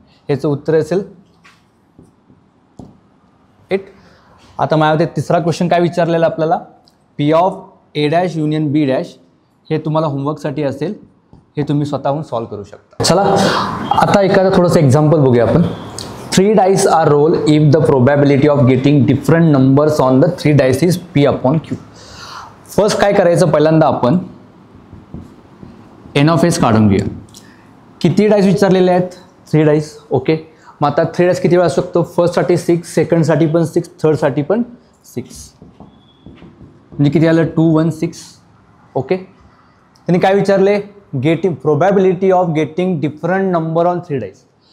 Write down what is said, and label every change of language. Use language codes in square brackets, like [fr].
[mr] याचं उत्तर असेल 8. आता माझ्यामध्ये तिसरा क्वेश्चन काय विचारलेला आपल्याला, P of A dash union B dash. हे तुम्हाला होमवर्कसाठी असेल, हे तुम्ही स्वतःहून सॉल्व्ह करू शकता. चला आता एखादं थोडंसं एक्झाम्पल बघूया आपण. [en] 3 dice are rolled if the probability of getting different numbers on the 3 dice is p/q. [mr] First काय करायचं, पहिल्यांदा आपण एन ऑफ एस काढून घेऊया. किती डाईस विचारलेले आहेत, 3 डाईस. ओके, मग आता 3 डाईस किती वेळा असू शकतो, फर्स्टसाठी 6, सेकंडसाठी पण 6, थर्डसाठी पण 6. म्हणजे किती आलं, 2 1 6. ओके, त्यांनी काय विचारले, [en] Getting probability of getting different number on 3 dice.